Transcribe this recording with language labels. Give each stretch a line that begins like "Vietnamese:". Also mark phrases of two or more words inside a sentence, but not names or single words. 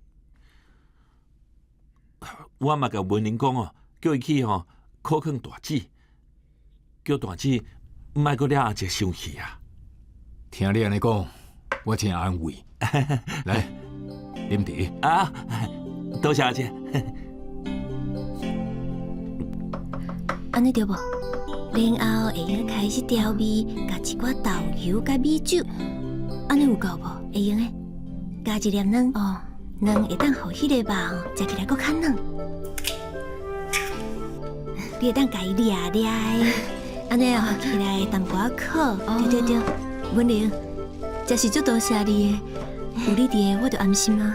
Min Nan Chinese: 我嘛甲文玲讲哦，叫伊去吼考劝大姊，叫大姊莫阁了阿姐生气啊。听你安尼讲，我真安慰。来，啉茶。啊，多谢阿姐。安尼对无？然后会用开始调味，加一寡豆油甲米酒，安尼有够无？会用诶。加一粒卵哦，卵会当互迄个肉哦食起来搁较软。你会当家己掠掠的，安尼哦起来淡薄仔苦。对对对，文玲，真是足多谢你的，有你伫的我就安心啊。